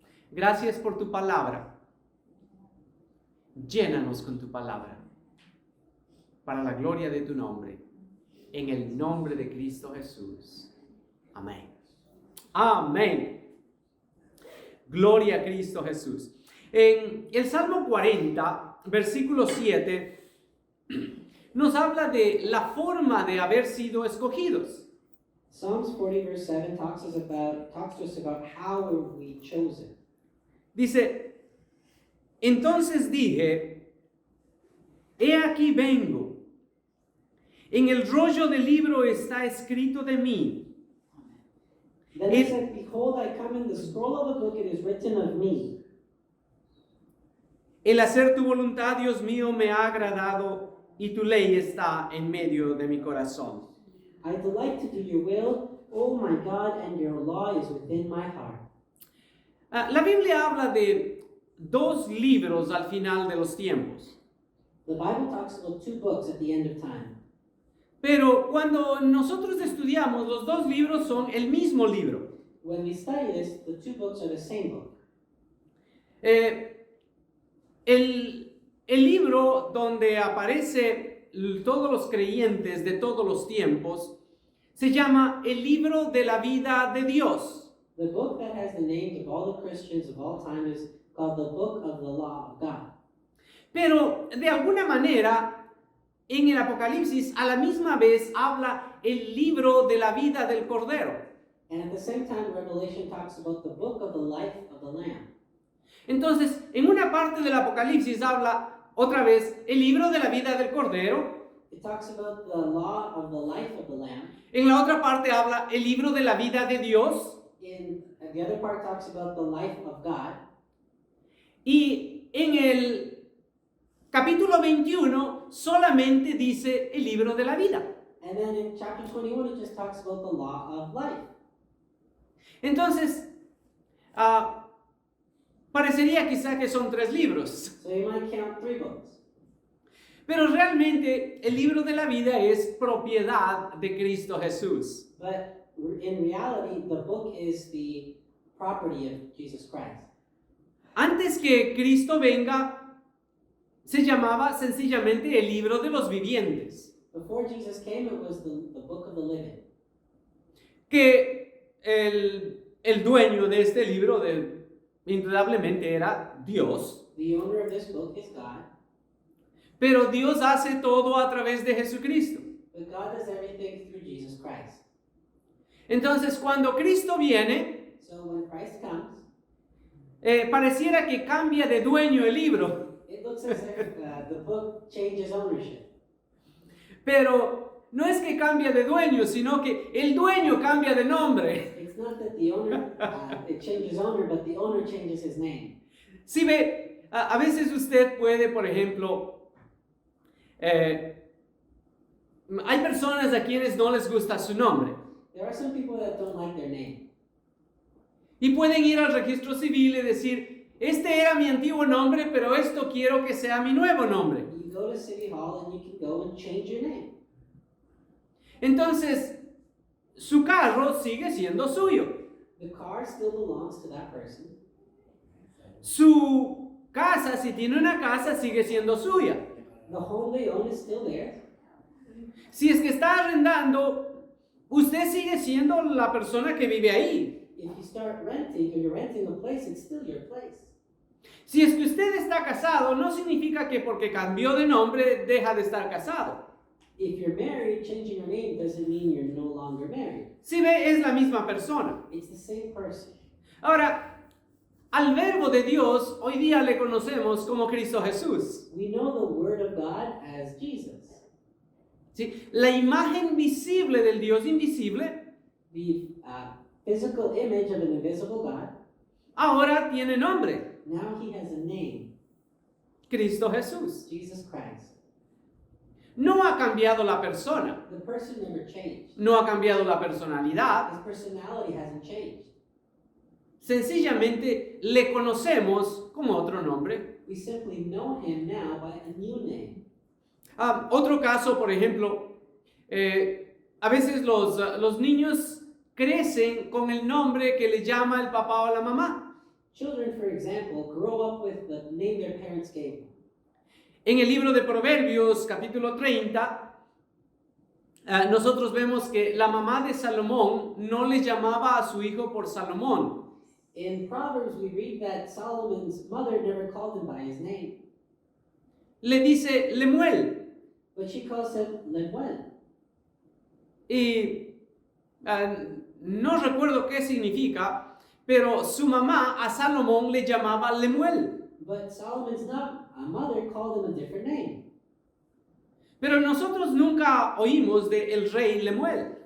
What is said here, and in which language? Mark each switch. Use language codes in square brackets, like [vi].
[es] Gracias por tu palabra. Llénanos con tu palabra, para la gloria de tu nombre, en el nombre de Cristo Jesús. Amén. Amén. Gloria a Cristo Jesús. En el Salmo 40, versículo 7, nos habla de la forma de haber sido escogidos. [en] Psalms 40 verse 7 talks to us about how were we chosen. [es] Dice, entonces dije, he aquí vengo. En el rollo del libro está escrito de mí. [en] Then I said, behold, I come, in the scroll of the book it is written of me. [es] El hacer tu voluntad, Dios mío, me ha agradado y tu ley está en medio de mi corazón. [en] I delight to do your will, O my God, and your law is within my heart. [es] La Biblia habla de dos libros al final de los tiempos. [en] The Bible talks about two books at the end of time. [es] Pero cuando nosotros estudiamos, los dos libros son el mismo libro. [en] When we study this, the two books are the same book. [es] El libro donde aparece todos los creyentes de todos los tiempos se llama el libro de la vida de Dios. [en] The book that has the names of all the Christians of all time is called the Book of the Law of God. [es] Pero de alguna manera, en el Apocalipsis a la misma vez habla el libro de la vida del Cordero. [en] And at the same time, Revelation talks about the book of the life of the Lamb. [es] Entonces, en una parte del Apocalipsis habla otra vez el libro de la vida del Cordero. [en] It talks about the law of the life of the Lamb. [es] En la otra parte habla el libro de la vida de Dios. [en] In the other part talks about the life of God. [es] Y en el capítulo 21 solamente dice el libro de la vida. [en] And then in chapter 21, it just talks about the law of life. [es] Entonces, parecería quizá que son 3 libros. [en] So you might count 3 books. [es] Pero realmente el libro de la vida es propiedad de Cristo Jesús. [en] But in reality, the book is the property of Jesus Christ. [es] Antes que Cristo venga, se llamaba sencillamente el libro de los vivientes. [en] Before Jesus came, it was the book of the living. [es] Que el dueño de este libro indudablemente era Dios. [en] The owner of this book is God. [es] Pero Dios hace todo a través de Jesucristo. [en] But God does everything through Jesus Christ. [es] Entonces, cuando Cristo viene, [en] So when Christ comes, [es] pareciera que cambia de dueño el libro. [en] it looks as if the book changes ownership. [es] Pero no es que cambia de dueño, sino que el dueño cambia de nombre. [en] It's not that the owner, it changes owner, but the owner changes his name. [es] Si ve, a veces usted puede, por ejemplo, hay personas a quienes no les gusta su nombre. [en] There are some people that don't like their name. [es] Y pueden ir al registro civil y decir, este era mi antiguo nombre, pero esto quiero que sea mi nuevo nombre. [en] You go to City Hall and you can go and change your name. [es] Entonces, su carro sigue siendo suyo. [en] The car still belongs to that person. [es] Su casa, si tiene una casa, sigue siendo suya. [en] The home they own is still theirs. [es] Si es que está arrendando, usted sigue siendo la persona que vive ahí. [en] If you start renting or you're renting a place, it's still your place. [es] Si es que usted está casado, no significa que porque cambió de nombre deja de estar casado. [en] If you're married, changing your name doesn't mean you're no longer married. [es] Si ve, es la misma persona. [en] It's the same person. [es] Ahora, al verbo de Dios, hoy día le conocemos como Cristo Jesús. [en] We know the Word of God as Jesus. [es] ¿Sí? La imagen visible del Dios invisible [en] The physical image of an invisible God. [es] ahora tiene nombre. [en] Now he has a name, [es] Cristo Jesús. [en] Jesus Christ. [es] No ha cambiado la persona. [en] The person never changed. [es] No ha cambiado la personalidad. [en] His personality hasn't changed. [es] Sencillamente le conocemos como otro nombre. [en] We simply know him now by a new name. [es] Otro caso, por ejemplo, a veces los niños crecen con el nombre que le llama el papá o la mamá. [en] Children, for example, grow up with the name their parents gave them. [es] En el libro de Proverbios, capítulo 30, nosotros vemos que la mamá de Salomón no le llamaba a su hijo por Salomón. [en] In Proverbs, we read that Solomon's mother never called him by his name, [es] Le dice Lemuel. [en] but she calls him Lemuel. [es] Y no recuerdo qué significa, pero su mamá a Salomón le llamaba Lemuel. [en] But Solomon's mother called him a different name. [es] Pero nosotros nunca oímos de el rey Lemuel.